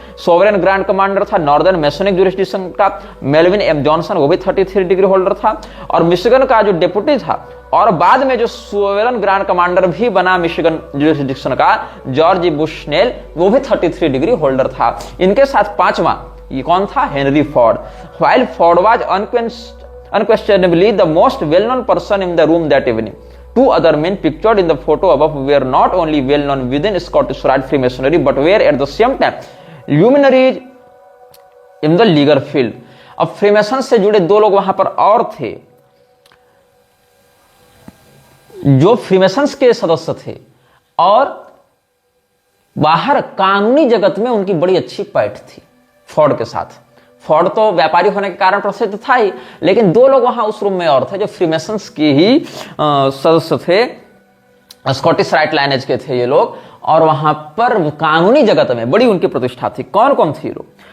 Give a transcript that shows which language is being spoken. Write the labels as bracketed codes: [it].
[hi] Sovereign grand commander था northern मैसोनिक jurisdiction का Melvin M Johnson, वो भी 33 डिग्री होल्डर था। और मिशिगन का जो डेप्यूटी था और बाद में जो सोवरेन ग्रांड कमांडर भी बना मिशिगन ज्यूरिसडिक्शन का, जॉर्ज बुशनेल, वो भी 33 डिग्री होल्डर था। इनके साथ पांचवा ये कौन था? Henry Ford. [en] While Ford was unquestionably the most well-known person in the room that evening. Two other men pictured in the photo above were not only well-known within Scottish Rite Freemasonry but were at the same time luminaries in the legal field. [hi] अब Freemason से जुड़े दो लोग वहां पर और थे जो फ्रीमेसन्स के सदस्य थे और बाहर कानूनी जगत में उनकी बड़ी अच्छी पैठ थी फोर्ड के साथ। फोर्ड तो व्यापारी होने के कारण प्रसिद्ध था ही, लेकिन दो लोग वहां उस रूम में और थे जो फ्रीमेसन्स के ही सदस्य थे, स्कॉटिश राइट लाइनेज के थे ये लोग, और वहां पर कानूनी जगत में बड़ी उनकी प्रतिष्ठा थी। कौन कौन थे लोग?